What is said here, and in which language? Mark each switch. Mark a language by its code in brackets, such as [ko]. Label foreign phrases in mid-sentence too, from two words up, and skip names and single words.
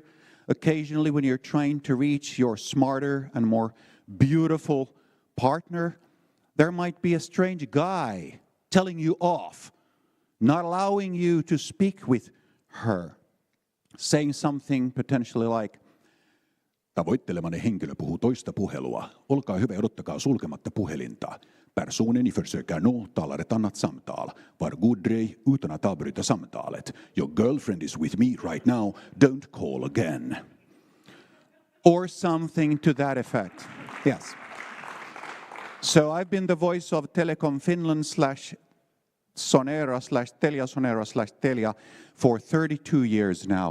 [en] Occasionally when you're trying to reach your smarter and more beautiful partner, there might be a strange guy telling you off, not allowing you to speak with her, saying something potentially like, [fi] tavoittelemani henkilö puhuu toista puhelua. Olkaa hyvä ja odottakaa sulkematta puhelinta. [sv] Personen ni försöker nå talar ett annat samtal. Var god dröj utan att avbryta samtalet. [en] Your girlfriend is with me right now. Don't call again. Or something to that effect. Yes. So I've been the voice of Telecom Finland /Telia for 32 years now.